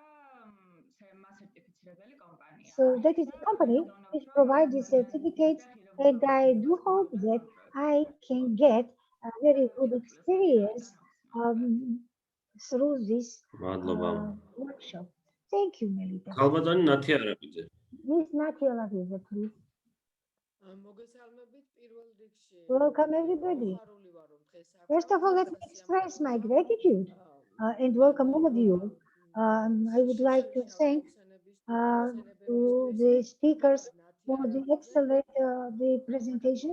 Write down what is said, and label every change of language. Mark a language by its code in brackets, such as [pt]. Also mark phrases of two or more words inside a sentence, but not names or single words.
[en] So that is a company which provides the certificates, and I do hope that I can get a very good experience through this workshop. Thank you, Melita. [ka] ქალბატონი ნათია არაბიძე. [en] Miss Natia Laviza, please. Welcome everybody. First of all, let me express my gratitude and welcome all of you. I would like to thank to the speakers for the excellent the presentations.